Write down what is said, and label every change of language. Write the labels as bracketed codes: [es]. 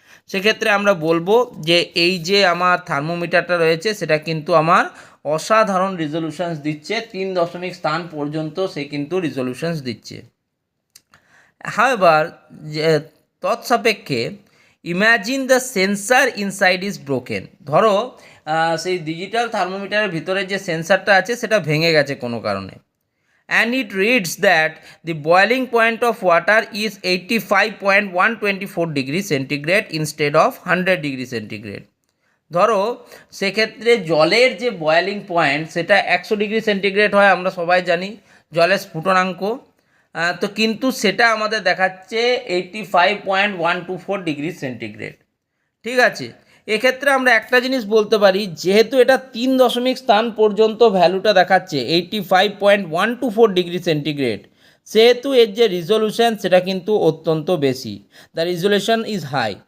[bn] সেক্ষেত্রে আমরা বলবো যে এই যে আমার থার্মোমিটারটা রয়েছে সেটা কিন্তু আমার অসাধারণ রিজলিউশনস দিচ্ছে, 3 স্থান পর্যন্ত সে কিন্তু রিজলিউশনস দিচ্ছে। [en] However তৎসাপেক্ষে imagine the sensor inside is broken. [bn] ধরো সেই ডিজিটাল থার্মোমিটারের ভিতরে যে সেন্সারটা আছে সেটা ভেঙে গেছে কোনো কারণে, [en] and it reads that the boiling point of water is 85.124 degree centigrade instead of 100 degree centigrade। [bn] ধরো সেক্ষেত্রে জলের যে বয়েলিং পয়েন্ট সেটা 100 ডিগ্রি সেন্টিগ্রেড হয়, আমরা সবাই জানি জলের স্ফুটনাঙ্ক, তো কিন্তু সেটা আমাদের দেখাচ্ছে 85.124 ডিগ্রি সেন্টিগ্রেড। ঠিক আছে, এক্ষেত্রে আমরা একটা জিনিস বলতে পারি, যেহেতু এটা 3 স্থান পর্যন্ত ভ্যালুটা দেখাচ্ছে 85.124 ডিগ্রি সেন্টিগ্রেড, সেহেতু এর যে রিজলিউশন সেটা কিন্তু অত্যন্ত বেশি, [en] The resolution is high.